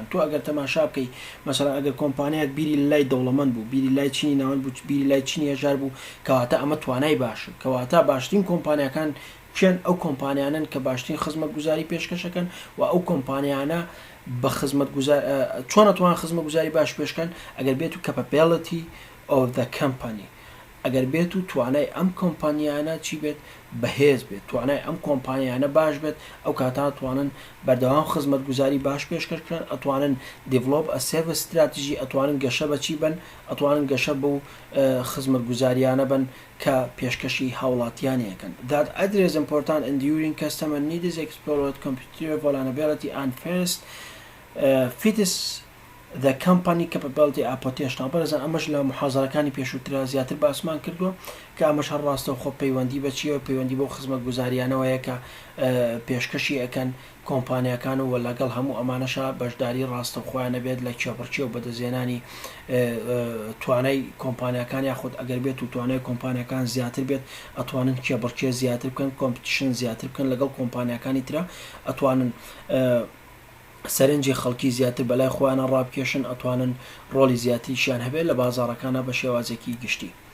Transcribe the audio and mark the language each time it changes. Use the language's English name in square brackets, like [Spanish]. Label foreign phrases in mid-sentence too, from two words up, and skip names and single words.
[Central Kurdish] تۆ ئەگەر تەماشا بکەی مەسەلەن ئەگەر کۆمپانیایەک بیری لای دەوڵەمەند بوو بیری لای چینی ناوەند بوو بیری لای چینی هەژار بوو کەواتە ئەمە توانای باشە کەواتە باشترین کۆمپانیەکان چێن ئەو کۆمپانیانن کە باشترین خزمەتگوزاری پێشکەشەکەن و ئەو کۆمپانیانە بە خزمەت گوزار چۆن ئەتوان خزمەت گوزاری باش پێشکەن ئەگەر بێت و [English] capability of the company [Central Kurdish] ئەگەر بێت و توانای ئەم کۆمپانیانە چی بێت بەهێز بێت توانای ئەم کۆمپانیانە باش بێت ئەو کاتا توانن بەردەوام خزمەت گوزاری باش پێشکەشکەن ئەتوانن دیڤلۆپ ئە سێڤ استراتیژی ئەتوانن گەشە بەچی بن ئەتوانن گەشە بۆ خزمەت گوزاریانە بن کە پێشکەشی هاوڵاتیانەکەن [English] that address important enduring customer needs explored computer vulnerability and first fits the company capability application [Central Kurdish] بەرەزان ئەمەش لە محازەرەکانی پێشووترا زیاتر باسمان کردووە کە ئەمەش هەر ڕاستە خۆ پەیوەندی بەچیەوە پەیوەندی بۆ خزمەت گوزاریانەوەیە کە پێشکەشی ئەەکەن کۆمپانیەکان و لەگەڵ هەموو ئەمانەشە بەشداری ڕاستە خۆیانە بێت لە کێبڕچی و بەدەزێنانی توانای کۆمپانیەکان یاخود ئەگەر بێت و توانای کۆمپانیەکان زیاتر بێت ئەتوانن کێبڕچێ زیاتر بکەن کۆمپیتیشن زیاتر بکەن لەگەڵ کۆمپانیەکانی ترە ئەتوانن سەرنجی خەڵکی زیاتر بەلای خۆیانە ڕابکێشن ئەتوانن ڕۆلی زیاتریشیان هەبێت لە بازاڕەکانە بە شێوازێکی گشتی